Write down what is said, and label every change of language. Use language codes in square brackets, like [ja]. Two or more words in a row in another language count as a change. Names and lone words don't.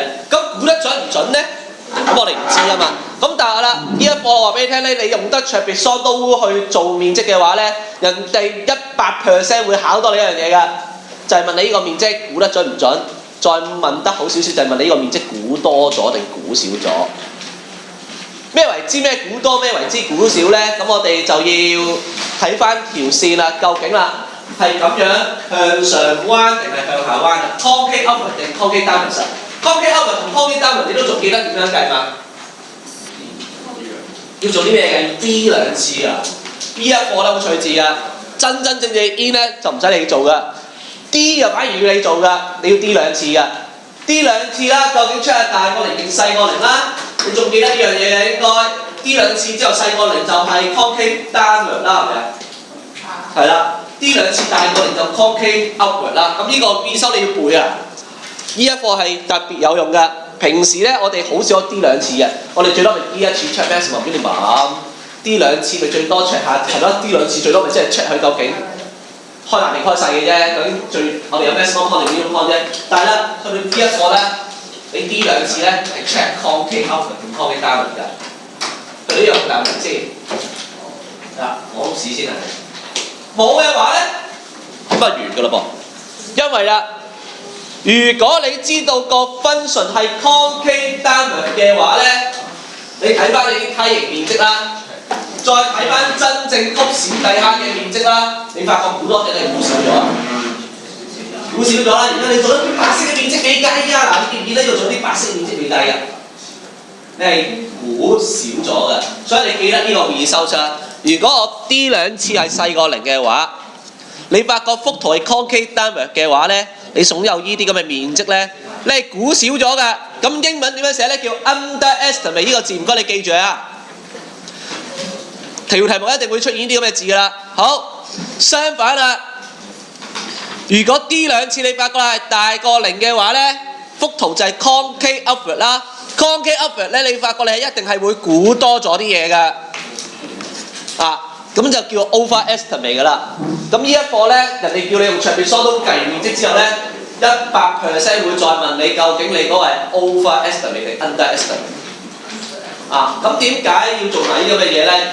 [yue] 咁估得準唔準咧？咁我哋唔知啊嘛。咁但係啦，呢一課我話俾你聽咧，你用得 trapezoidal 去做面積嘅話咧，人哋100% 會考多你一樣嘢㗎，就係問你呢個面積估得準唔準，再問得好少少就係問你呢個面積估多咗定估少咗。咩為之咩估多，咩為之估少咧？咁我哋就要睇翻條線啦，究竟啦係咁樣向上彎定係向下彎啊 ？ [en] concave upward [yue] 定 [en] concave downward？ concave upward [yue] 同 [en] concave downward [yue] 你都仲記得點樣計嘛？要做啲咩嘅？要 D 2次啊！呢一課咧好趣字啊！真正 in 咧就唔使你做噶 ，D 又反而要你做噶，你要 D 2次噶 ，D 2次啦，究竟出係大過0定細過0啦？你仲記得呢樣嘢嘅應該 D 2次之後細過0就係 [en] concave downward [yue] 啦，係咪啊？係啦 ，D 2次大過0就 [en] concave upward [yue] 啦。咁呢個必修你要背啊！呢一課係特別有用㗎。平時咧我哋好少 D 2次嘅，我哋最多咪 D 1次 [en] check maximum minimum， [yue] D 2次咪最多 check 下係咯 ，D 2次最多咪即係 check 佢究竟開大定開細嘅啫。究竟我哋有 [en] maximum con [yue] 定 [en] minimum con [yue] 啫。但係咧去到呢一課咧，你 D 2次咧係 [en] check concave upward [yue] 同 [en] concave downward [yue] 㗎。佢呢樣答唔明先。我試先啊。冇嘅話咧，咁啊完㗎啦噃，因為啦。如果你知道個 function 係 concave downward 嘅話咧，你睇翻你啲梯形面積啦，再睇翻真正曲線底下嘅面積啦，你發覺估多定係估少咗啊？估少咗啦！而家你做咗啲白色嘅面積未計啊！嗱，你見唔見咧？要做啲白色面積未計啊？你係估少咗嘅，所以你記得呢個會議收出。如果我 D 2次係細過0嘅話，你發覺幅圖係 [en] concave downward [yue] 嘅話咧，你總有呢啲咁嘅面積咧，你係估少咗㗎。咁英文點樣寫咧？叫 underestimate 呢個字，唔該你記住啊。條題目一定會出現呢啲咁嘅字㗎啦。好，相反啦，如果 D 兩次你發覺係大過0嘅話咧，幅圖就係 [en] concave upward [yue] 啦。 [en] concave upward [yue] 咧，你發覺你係一定係會估多咗啲嘢㗎。咁就叫 overestimate 㗎啦。咁呢一課咧，人哋叫你用 trapezoidal 計面積之後咧，100% 會再問你究竟你嗰個係 overestimate 定 underestimate。咁點解要做埋呢啲咁嘅嘢咧？